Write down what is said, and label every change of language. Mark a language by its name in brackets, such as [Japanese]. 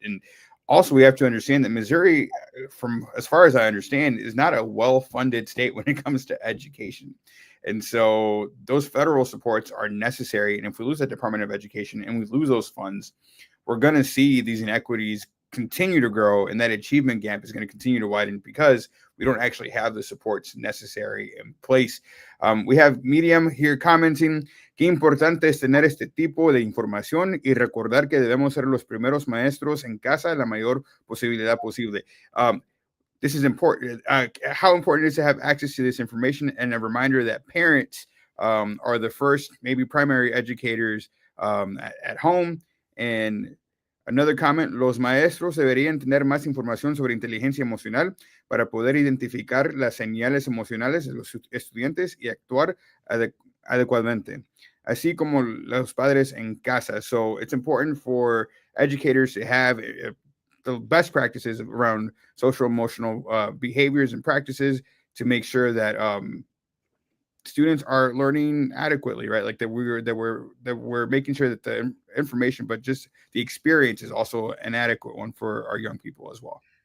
[English] And also, we have to understand that Missouri, from as far as I understand, is not a well-funded state when it comes to education. And so those federal supports are necessary. And if we lose that Department of Education and we lose those funds, we're going to see these inequities continue to grow, and that achievement gap is going to continue to widen because we don't actually have the supports necessary in place. We have Miriam here commenting, [Spanish] qué importante es tener este tipo de información y recordar que debemos ser los primeros maestros en casa la mayor posibilidad posible. [English] This is important. How important it is to have access to this information, and a reminder that parents are the first, maybe primary educators at home. And another comment, [Spanish] los maestros deberían tener más información sobre inteligencia emocional para poder identificar las señales emocionales de los estudiantes y actuar adecuadamente, así como los padres en casa. [English] So it's important for educators to have the best practices around social emotional behaviors and practices to make sure that students are learning adequately, right? Like that we're making sure that the information, but just the experience is also an adequate one for our young people as well.